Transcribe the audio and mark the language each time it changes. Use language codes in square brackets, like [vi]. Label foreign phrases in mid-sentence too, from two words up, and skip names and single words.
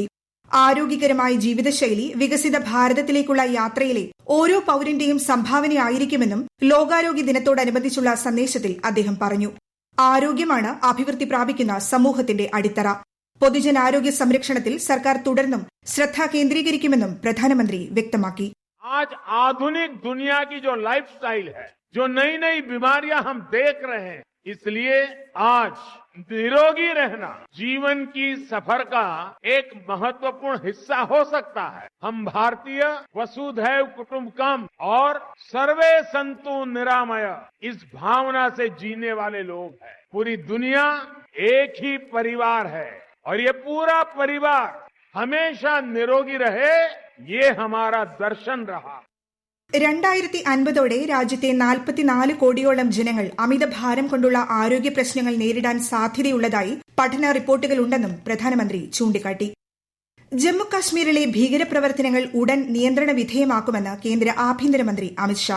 [ml] ആരോഗ്യകരമായ ജീവിതശൈലി വികസിത ഭാരതത്തിലേക്കുള്ള യാത്രയിലെ ഓരോ പൌരന്റെയും സംഭാവനയായിരിക്കുമെന്നും ലോകാരോഗ്യ ദിനത്തോടനുബന്ധിച്ചുള്ള സന്ദേശത്തിൽ അദ്ദേഹം പറഞ്ഞു. ആരോഗ്യമാണ് അഭിവൃദ്ധി പ്രാപിക്കുന്ന സമൂഹത്തിന്റെ അടിത്തറ. പൊതുജനാരോഗ്യ സംരക്ഷണത്തിൽ സർക്കാർ തുടർന്നും ശ്രദ്ധ കേന്ദ്രീകരിക്കുമെന്നും പ്രധാനമന്ത്രി വ്യക്തമാക്കി. [hi] आज आधुनिक दुनिया की जो लाइफस्टाइल है, जो नई नई बीमारियां हम देख रहे हैं, इसलिए आज निरोगी रहना जीवन की सफर का एक महत्वपूर्ण हिस्सा हो सकता है. हम भारतीय [sa] वसुधैव कुटुंबकम [hi] और [sa] सर्वे सन्तु निरामय [hi] इस भावना से जीने वाले लोग हैं. पूरी दुनिया एक ही परिवार है और ये पूरा परिवार हमेशा निरोगी रहे, ये हमारा दर्शन रहा. [ml] 2050 രാജ്യത്തെ 44 കോടിയോളം ജനങ്ങൾ അമിതഭാരം കൊണ്ടുള്ള ആരോഗ്യ പ്രശ്നങ്ങൾ നേരിടാൻ സാധ്യതയുള്ളതായി പഠന റിപ്പോർട്ടുകളുണ്ടെന്നും പ്രധാനമന്ത്രി ചൂണ്ടിക്കാട്ടി. ജമ്മുകാശ്മീരിലെ ഭീകരപ്രവർത്തനങ്ങൾ ഉടൻ നിയന്ത്രണ വിധേയമാക്കുമെന്ന് കേന്ദ്ര ആഭ്യന്തരമന്ത്രി അമിത്ഷാ.